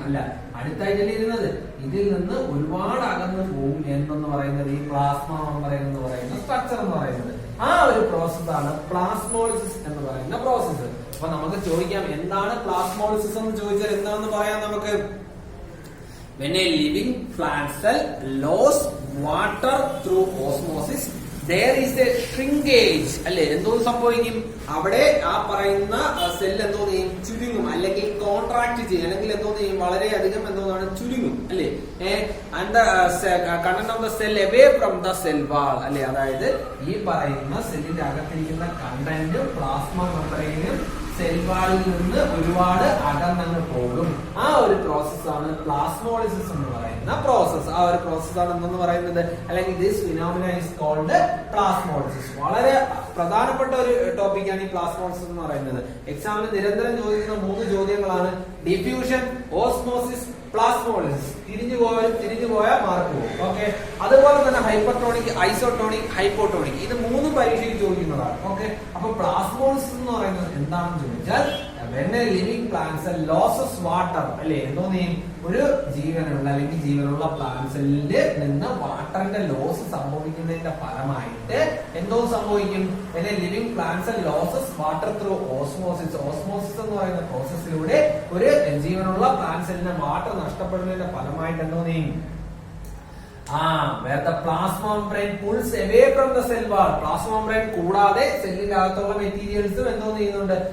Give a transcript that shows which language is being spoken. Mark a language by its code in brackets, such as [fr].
[ml] അല്ല, അടുത്തായിട്ടല്ലേ ഇരുന്നത്. ഇതിൽ നിന്ന് ഒരുപാട് അകന്നു പോകും എന്തെന്ന് പറയുന്നത് ഈ പ്ലാസ്മ മെംബ്രെയിൻ എന്ന് പറയുന്ന സ്ട്രക്ചർ എന്ന് പറയുന്നത്. ആ ഒരു പ്രോസസ്സാണ് പ്ലാസ്മോളിസിസ് എന്ന് പറയുന്ന പ്രോസസ്സ്. അപ്പൊ നമുക്ക് ചോദിക്കാം, എന്താണ് പ്ലാസ്മോളിസിസ് എന്ന് ചോദിച്ചാൽ എന്താണെന്ന് പറയാം നമുക്ക്. [en] When a living plant cell loses water through osmosis, there is a shrinkage [ml] അല്ലെ. എന്തോ സംഭവിക്കും അവിടെ? ആ പറയുന്ന സെൽ എന്തോ ചെയ്യും? ചുരുങ്ങും, അല്ലെങ്കിൽ കോൺട്രാക്ട് ചെയ്യും, അല്ലെങ്കിൽ എന്തോ ചെയ്യും? വളരെയധികം എന്തോന്നാണ്? ചുരുങ്ങും അല്ലെ. [en] and the content of the cell away from the cell wall [ml] അല്ലെ. അതായത് ഈ പറയുന്ന സെല്ലിന്റെ അകത്തിരിക്കുന്ന കണ്ടന്റ് പ്ലാസ്മ മെംബ്രെയിനും സെൽ വാളിൽ നിന്ന് ഒരുപാട് അകന്നങ്ങ് പോകും. ആ ഒരു പ്രോസസ്സാണ് പ്ലാസ്മോളിസിസ് എന്ന് പറയുന്ന പ്രോസസ്. ആ ഒരു പ്രോസസ്സാണ് എന്തെന്ന് പറയുന്നത്, അല്ലെങ്കിൽ [en] This phenomena is called plasmolysis. [ml] വളരെ പ്രധാനപ്പെട്ട ഒരു ടോപ്പിക്കാണ് ഈ പ്ലാസ്മോളിസിസ് എന്ന് പറയുന്നത്. എക്സാമിന് നിരന്തരം ചോദിക്കുന്ന 3 ചോദ്യങ്ങളാണ് ഡിഫ്യൂഷൻ, ഓസ്മോസിസ്, പ്ലാസ്മോളിസിസ്. തിരിഞ്ഞു പോയാൽ മാർക്ക് പോകും. ഓക്കെ, അതുപോലെ തന്നെ ഹൈപ്പർട്ടോണിക്, ഐസോട്ടോണിക്, ഹൈപ്പോട്ടോണിക്, ഇത് 3 പരീക്ഷയിൽ ചോദിക്കുന്നതാണ്. ഓക്കെ, അപ്പൊ പ്ലാസ്മോളിസിസ് എന്ന് പറയുന്നത് എന്താണെന്ന് ചോദിച്ചാൽ [en] when a living plant cell loses water [ml] അല്ലെ. എന്തോ ഒരു ജീവനുള്ള അല്ലെങ്കിൽ ജീവനുള്ള പ്ലാന്റ് സെല്ലിന്റെ നിന്ന് വാട്ടറിന്റെ ലോസ് സംഭവിക്കുന്നതിന്റെ ഫലമായിട്ട് എന്തോ സംഭവിക്കും? [en] when a living plant cell loses water through osmosis. [ml] Osmosis എന്ന് പറയുന്ന പ്രോസസ്സിലൂടെ ഒരു ജീവനുള്ള പ്ലാന്റ് സെല്ലിന് വാട്ടർ നഷ്ടപ്പെടുന്നതിന്റെ ഫലമായിട്ട് എന്തോ [en] where the plasma membrane pulls away from the cell wall. [ml] Plasma membrane കൂടാതെ സെല്ലിന്റെ അകത്തുള്ള മെറ്റീരിയൽസും എന്തോ ചെയ്യുന്നുണ്ട്?